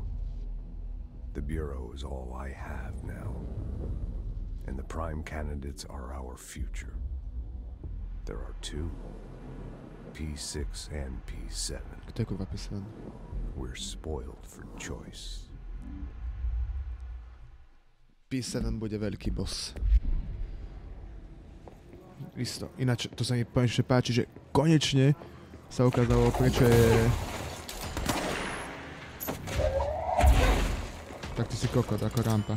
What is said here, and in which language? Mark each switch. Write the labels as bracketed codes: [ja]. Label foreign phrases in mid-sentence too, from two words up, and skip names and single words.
[en] The Bureau is all I have now. And the prime candidates are our future. There are two. P6 and P7. We're spoiled for choice. [sk] P7 bude veľký boss. Isto. Ináč, to sa mi konečne páči, že konečne sa ukázalo, prečo je... Tak ty si kokot, ako rampa.